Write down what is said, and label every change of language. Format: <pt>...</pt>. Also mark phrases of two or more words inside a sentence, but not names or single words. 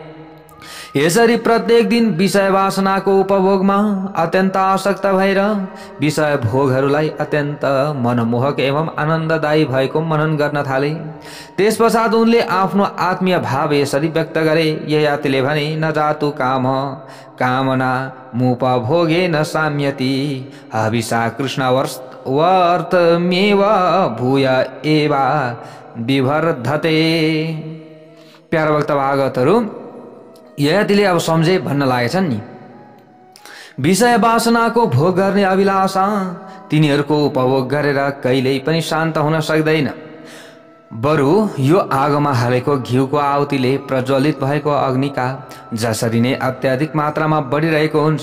<ne>यसरी प्रत्येक दिन विषय वासनाको उपभोगमा अत्यन्त आसक्त भएर विषय भोगहरूलाई अत्यन्त मनमोहक एवं आनन्ददायी भएको मनन गर्न थाले। त्यसपश्चात उनले आफ्नो आत्मीय भाव यसरी व्यक्त गरे। ययातिले भने,</ne> <sa>न जातु काम कामना मुपभोगे न साम्यति हविषा कृष्ण वर्तमेव भूय एवा विवर्धते।</sa> <ne>प्यारा भक्त भागवतहरू, ययातिले अब सम्झे भन्न लागेछन् नि, विषय वासनाको भोग गर्ने अभिलाषा तिनीहरूको उपभोग गरेर कहिल्यै पनि शान्त हुन सक्दैन। बरु यो आगोमा हालेको घिउको आहुतिले प्रज्वलित भएको अग्निका जसरी नै अत्याधिक मात्रामा बढिरहेको हुन्छ।</ne>